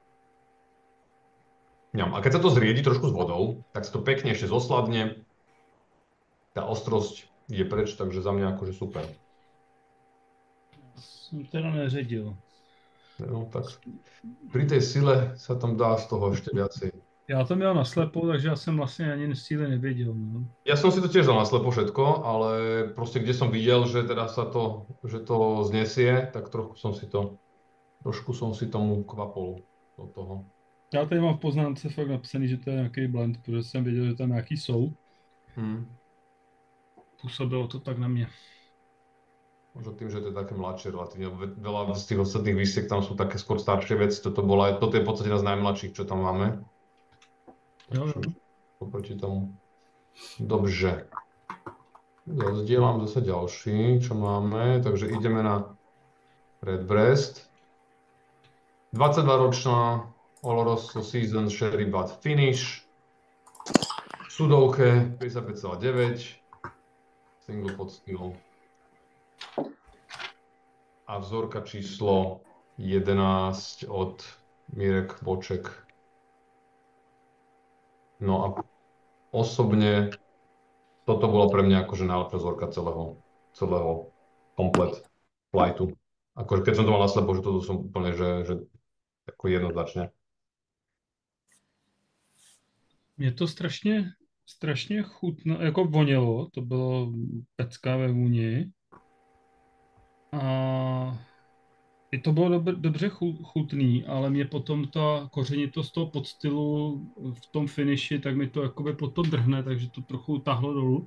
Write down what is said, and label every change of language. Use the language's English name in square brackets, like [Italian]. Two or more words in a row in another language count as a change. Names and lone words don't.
[Slovak] A keď sa to zriedi trošku s vodou, tak sa to pekne ešte zosladne. Tá ostrosť je preč, takže za mňa akože super. Som teda neředil. No tak pri tej sile sa tam dá z toho ešte viacej. [Czech] Já to měl naslepo, takže já jsem vlastně ani síly nevěděl. No. [Slovak] Ja som si to tiež dal naslepo všetko, ale proste kde som videl, že teda že to znesie, tak trošku som si tomu kvapol do toho. [Czech] Já tady mám v poznámce fakt napsaný, že to je nějaký blend, protože jsem věděl, že tam nějaký jsou. Působilo to tak na mě. [Slovak] Možno tým, že to je také mladšie relatívne. Veľa z tých ostatných výsiek tam sú také skôr staršie veci. Toto je v podstate jedna z najmladších, čo tam máme. [Czech] Jo. Oproti tomu. Dobře. [Slovak] Zdieľam zase ďalší, čo máme. Takže ideme na Redbreast. 22-ročná Oloroso Season Sherry Butt Finish. V sudovke 55,9. [English] Single pot still. [Slovak] A vzorka číslo 11 od Mirek Boček. No a osobne toto bola pre mňa akože najlepšia vzorka celého komplet flightu. Akože keď som to mal naslepo, že toto som úplne, že ako jednoznačne. [Czech] Mě to strašně chutná, jako vonělo, to bylo pecka ve vůni. A i to bylo dobře chutný, ale mě potom ta kořenitost toho podstylu v tom finiši, tak mi to jakoby potom drhne, takže to trochu tahlo dolů.